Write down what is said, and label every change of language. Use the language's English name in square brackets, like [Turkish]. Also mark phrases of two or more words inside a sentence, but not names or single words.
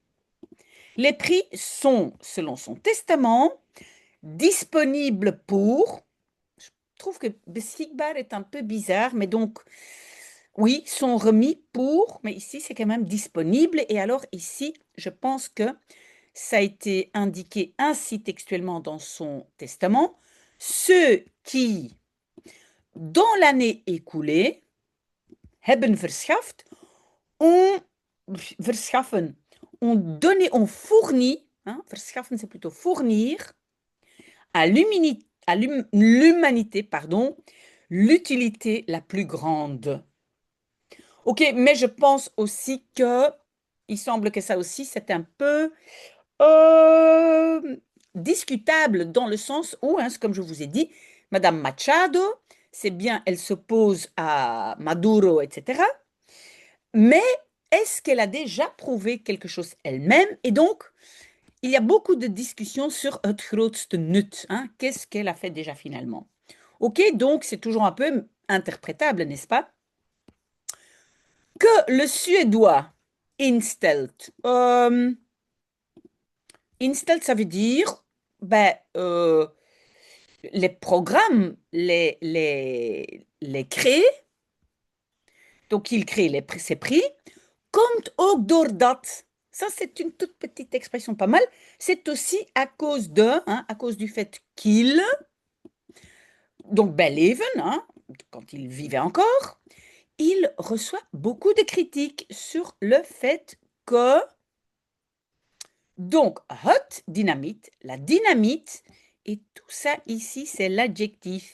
[French] Les prix sont, selon son testament, disponibles pour, je trouve que beschikbaar est un peu bizarre, mais donc, oui, sont remis pour, mais ici c'est quand même disponible. Et alors ici, je pense que ça a été indiqué ainsi textuellement dans son testament. Ceux qui, dans l'année écoulée, [Dutch] hebben verschaft, [French] ont verschaffen, ont donné, ont fourni, hein, verschaffen c'est plutôt fournir, à l'humanité, pardon, l'utilité la plus grande. Ok, mais je pense aussi que, il semble que ça aussi, c'est un peu discutable dans le sens où, hein, comme je vous ai dit, Madame Machado, c'est bien, elle s'oppose à Maduro, etc. Mais est-ce qu'elle a déjà prouvé quelque chose elle-même? Et donc, il y a beaucoup de discussions sur [Dutch] het grootste nut. [French] Hein? Qu'est-ce qu'elle a fait déjà finalement? Ok, donc c'est toujours un peu interprétable, n'est-ce pas? Que le suédois instelt. Instelt, ça veut dire ben, les programmes, les créer. Donc, il crée ses prix. [Dutch] Komt ook doordat. [French] Ça, c'est une toute petite expression pas mal. C'est aussi à cause de, hein, à cause du fait qu'il, donc Belleven, hein, quand il vivait encore, il reçoit beaucoup de critiques sur le fait que, donc, [Dutch] hot dynamite, [French] la dynamite, et tout ça ici, c'est l'adjectif.